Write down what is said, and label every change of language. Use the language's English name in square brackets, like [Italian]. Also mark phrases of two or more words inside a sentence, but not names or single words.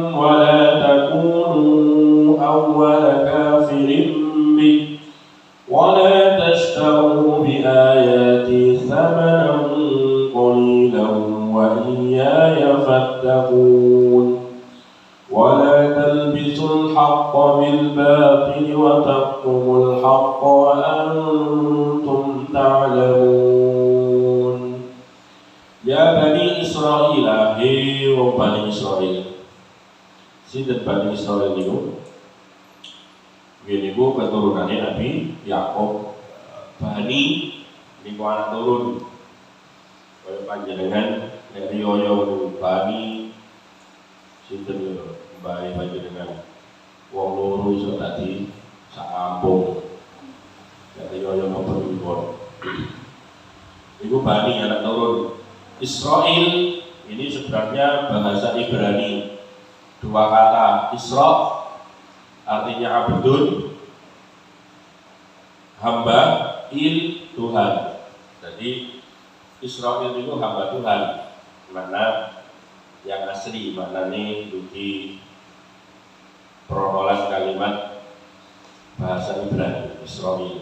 [Arabic] ولا تكونوا أول كافر به ولا تشتروا بآياتي ثمنا قليلا وإياي فاتقون ولا تلبسوا الحق بالباطل وتكتموا الحق وأنتم تعلمون. [Javanese] Ya Bani Israil, hei wong Bani Israil. Sinten Bani Israil niku? Niku keturunannya Nabi Yakub. Bani niku anak turun. Kaya panjenengan nek riyo Bani sinten yo Bani panjenengan. wong loro iso dadi sak kampung. Dadi yo memperluas. Iku Bani anak turun. [Indonesian] Israil ini sebenarnya bahasa Ibrani. Dua kata, Isra artinya abdun, hamba, Tuhan. Jadi Israil itu hamba Tuhan. Mana yang asli, maknanya di peronolan kalimat bahasa Ibrani, Israil.